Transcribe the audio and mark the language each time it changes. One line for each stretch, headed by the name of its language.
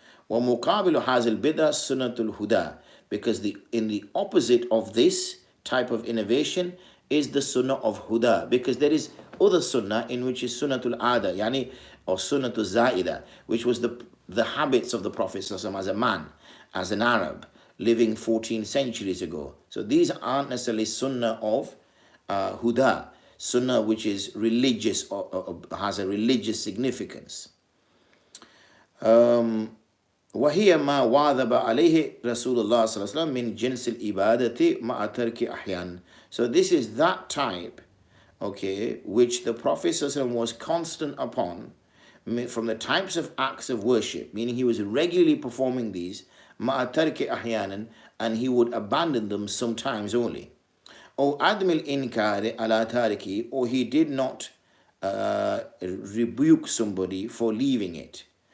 Arabic: ومقابل هذا البدعة سنة الهدى,
English: because in the opposite of this type of innovation is the sunnah of huda, because there is other sunnah in which is sunnatul ada, yani, or sunnatul zaida, which was the habits of the Prophet as a man, as an Arab, living 14 centuries ago. So these aren't necessarily sunnah of huda, sunnah which is religious or has a religious significance.
Arabic: وهي ما واظب عليه رسول الله صلى الله عليه وسلم من جنس الإبادة مع ترك أحيان.
English: So this is that type, okay, which the Prophet صلى الله عليه وسلم was constant upon from the types of acts of worship, meaning he was regularly performing these
Arabic: مع ترك أحيانا,
English: and he would abandon them sometimes only. Or
Arabic: عدم الإنكار على تاركه,
English: or he did not rebuke somebody for leaving it.